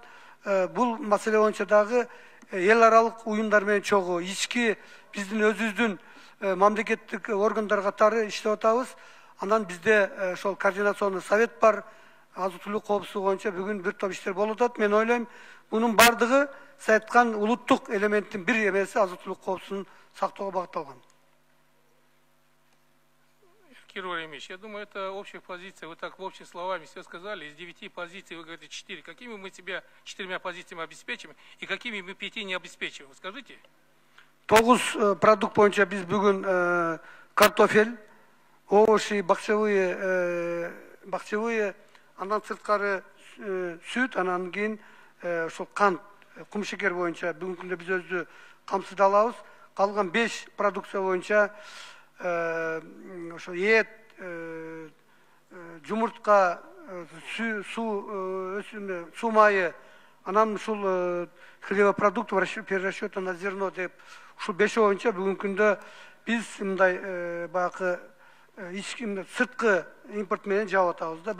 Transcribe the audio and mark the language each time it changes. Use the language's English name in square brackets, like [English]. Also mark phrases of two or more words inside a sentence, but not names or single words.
[Kyrgyz] Бул маселе боюнча дагы эл аралык уюмдар менен чогуу ички биздин өзүбүздүн мамлекеттик органдар катары иштеп атабыз. Андан бизде ошол [Russian] координационный совет [Kyrgyz] бар. Азык-түлүк коопсуздугу боюнча бүгүн бир топ иштер болуп атат. Мен ойлойм, мунун бардыгы сиз айткан улуттук элементтин бир эмеси азык-түлүк коопсуздугун сактоого багытталган. [Russian] Кирилл Ильич, я думаю, это общая позиция. Вы так в общих словами все сказали. Из 9 позиций вы говорите 4. Какими мы себя 4 позициями обеспечим и какими мы 5 не обеспечиваем? Скажите. [Kyrgyz] 9 продукт боюнча биз бүгүн [Russian] картофель, овощи, бакчевые, [Kyrgyz] андан сырткары сүт, анан кийин ошол кант, кумшекер боюнча бүгүнкү күндө биз өзү камсыздалабыз. Калган 5 продукция боюнча ошо эт, жумуртка, суу майы, анан ушул хлебопродукт, [Russian] перерасчета на зерно [Kyrgyz] деп ушул 5 боюнча бүгүнкү күндө биз мындай баягы ички сырткы импорт менен жаап атабыз да.